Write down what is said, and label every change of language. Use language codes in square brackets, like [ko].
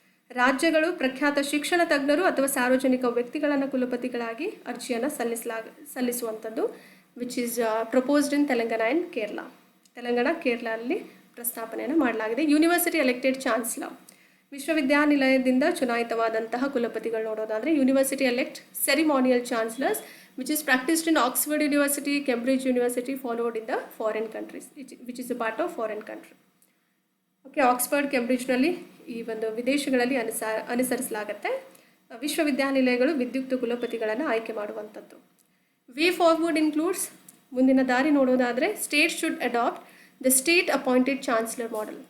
[kn] ರಾಜ್ಯಗಳು ಪ್ರಖ್ಯಾತ ಶಿಕ್ಷಣ ತಜ್ಞರು ಅಥವಾ ಸಾರ್ವಜನಿಕ ವ್ಯಕ್ತಿಗಳನ್ನು ಕುಲಪತಿಗಳಾಗಿ ಅರ್ಜಿಯನ್ನು ಸಲ್ಲಿಸುವಂಥದ್ದು, [en] Which is proposed in Telangana and Kerala. [kn] Telangana, ಕೇರಳಲ್ಲಿ ಪ್ರಸ್ತಾಪನೆಯನ್ನು ಮಾಡಲಾಗಿದೆ. [en] university elected chancellor, [kn] ವಿಶ್ವವಿದ್ಯಾನಿಲಯದಿಂದ ಚುನಾಯಿತವಾದಂತಹ ಕುಲಪತಿಗಳು ನೋಡೋದಾದರೆ [en] University elect ceremonial chancellors which is practiced in Oxford University, Cambridge University, followed in the foreign countries, which is a part of foreign country. [kn] Okay, Oxford, ಕೇಂಬ್ರಿಡ್ಜ್ನಲ್ಲಿ ಈ ಒಂದು ವಿದೇಶಗಳಲ್ಲಿ ಅನುಸರಿಸಲಾಗುತ್ತೆ. ವಿಶ್ವವಿದ್ಯಾನಿಲಯಗಳು ವಿದ್ಯುಕ್ತ ಕುಲಪತಿಗಳನ್ನು ಆಯ್ಕೆ ಮಾಡುವಂಥದ್ದು. [en] way forward includes, [kn] ಮುಂದಿನ ದಾರಿ ನೋಡೋದಾದರೆ, [en] State should adopt the state appointed chancellor model.